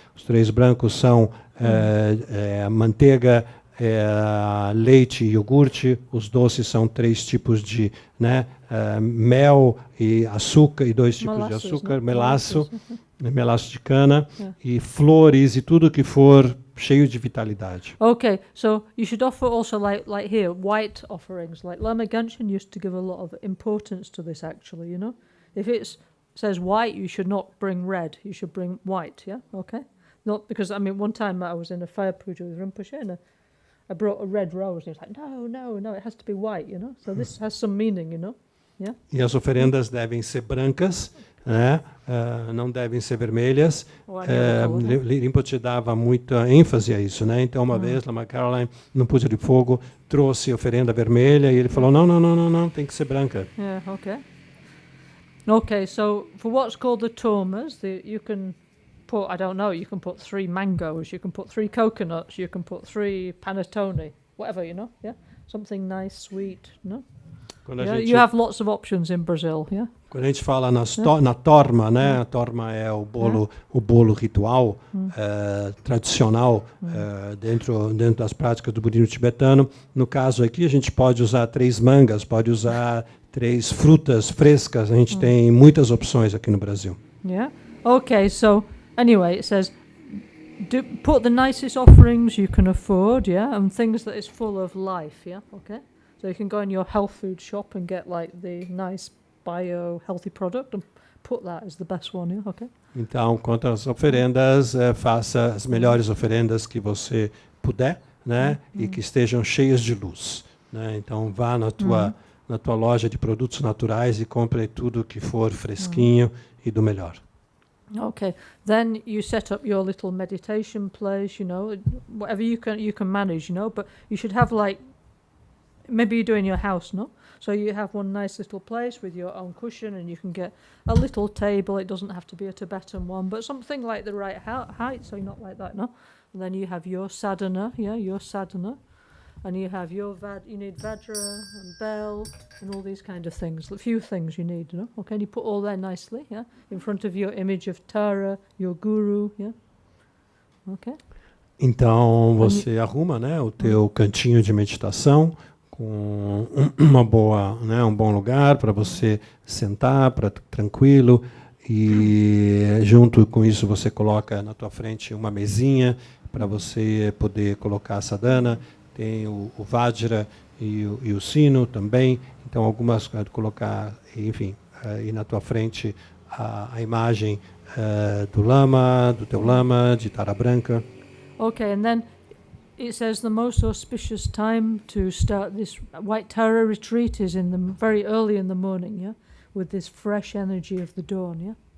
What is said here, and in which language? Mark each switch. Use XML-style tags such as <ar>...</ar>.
<pt>Os 3 brancos são manteiga, leite e iogurte. Os doces são 3 tipos de, né, mel e açúcar, e 2 tipos de açúcar, melaço de cana, e flores e tudo que for cheio de vitalidade.</pt> <en>Okay, so you should offer also like here white offerings. Like Lama Genshin used to give a lot of importance to this, actually, you know. If it says white, you should not bring red. You should bring white, yeah? Okay? Not because, I mean, one time I was in a fire puja with Rinpoche and I brought a red rose. And he was like, no, it has to be white, you know. So this has some meaning, you know. Yeah?</en> <pt>E as oferendas devem ser brancas, né? Não devem ser vermelhas. Rinpoche dava muita ênfase a isso, né? Então, uma vez, Lama Caroline, no puja de fogo, trouxe oferenda vermelha e ele falou, não, tem que ser branca.</pt> <en>Yeah, okay. Okay, so for what's called the tormas, you can put, I don't know, you can put 3 mangoes, you can put 3 coconuts, you can put 3 panettone, whatever, you know, yeah? Something nice, sweet, no? You have lots of options in Brazil, yeah?</en> <pt>Quando a gente fala na torma, né? A torma é o bolo ritual tradicional dentro das práticas do budismo tibetano. No caso aqui, a gente pode usar 3 mangas, pode usar 3 frutas frescas. A gente tem muitas opções aqui no Brasil.</pt> <en>Yeah. Okay, so anyway, it says put the nicest offerings you can afford, yeah, and things that is full of life, yeah. Okay. So you can go in your health food shop and get like the nice bio healthy product and put that as the best one, yeah? Okay.</en> <pt>Então, quanto às oferendas, faça as melhores oferendas que você puder, né? E que estejam cheias de luz, né? Então, vá na tua loja de produtos naturais e compre tudo que for fresquinho e do melhor.</pt> <en>Okay, then you set up your little meditation place, you know, whatever you can manage, you know, but you should have like, maybe you do in your house, no? So you have one nice little place with your own cushion, and you can get a little table. It doesn't have to be a Tibetan one, but something like the right height, so you're not like that, no? And then you have your sadhana, yeah, your sadhana. and you have you need Vajra and bell and all these kind of things. A few things you need, you know. Okay, and you put all there nicely, yeah, in front of your image of Tara, your guru, yeah. Okay.</en> <pt>Então você arruma, né, o teu cantinho de meditação com uma boa, né, um bom lugar para você sentar, para tranquilo, e junto com isso você coloca na tua frente uma mesinha para você poder colocar a sadhana. Tem o Vajra e o sino também. Então algumas colocar, enfim, aí na tua frente a imagem do Lama, do teu Lama, de Tara Branca.</pt> <en>Okay, and then it says the most auspicious time to start this White Tara retreat is in the very early in the morning, yeah, with this fresh energy of the dawn, yeah.</en>